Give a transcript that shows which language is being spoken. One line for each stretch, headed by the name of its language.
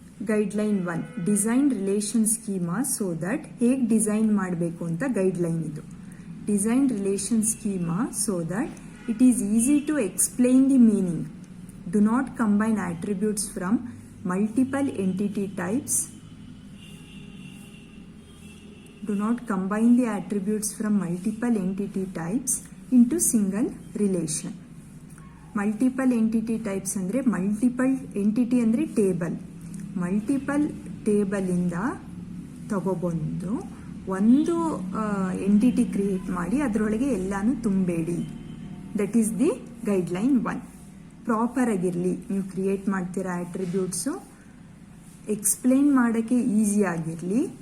Kannada: Guideline 1,
English: design relation schema so that
Kannada: ಹೇಗೆ design ಮಾಡಬೇಕು ಅಂತ ಗೈಡ್ಲೈನ್ ಇದು.
English: Design relation schema so that it is easy to explain the meaning. Do not combine attributes from multiple entity types. Do not combine the attributes from multiple entity types into single relation.
Kannada: Multiple entity types ಅಂದ್ರೆ multiple entity ಅಂದ್ರೆ table. Multiple table ಇಂದ ತಗೊಬಂದು ಒಂದು entity create ಮಾಡಿ ಅದರೊಳಗೆ ಎಲ್ಲಾನು ತುಂಬಬೇಡಿ.
English: That is the guideline 1.
Kannada: Proper ಆಗಿರಲಿ. ನೀವು ಕ್ರಿಯೇಟ್ ಮಾಡ್ತೀರಾ ಆಟ್ರಿಬ್ಯೂಟ್ಸು, ಎಕ್ಸ್ಪ್ಲೈನ್ ಮಾಡೋಕ್ಕೆ ಈಸಿ ಆಗಿರಲಿ.